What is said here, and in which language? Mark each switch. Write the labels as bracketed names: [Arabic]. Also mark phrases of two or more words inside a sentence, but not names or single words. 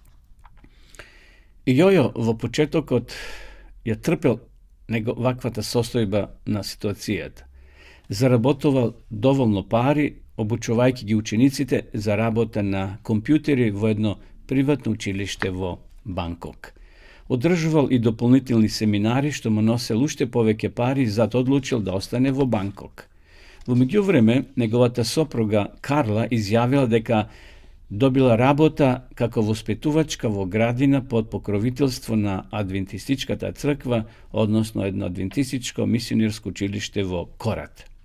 [Macedonian] И Јојо во почетокот ја трпел ваквата состојба на ситуацијата. Заработувал доволно пари, обучувајќи ги учениците за работа на компјутери во едно приватно училиште во Банкок. Odražoval i doполнителни семинари, што му носел уште повеќе пари, зато одлучил да остане во Банкок. Во меѓувреме, неговата сопруга Карла изјавила дека добила работа како воспитувачка во градина под покровителство на Адвентистичката црква, односно едно адвентистичко мисионерско училиште во Корат.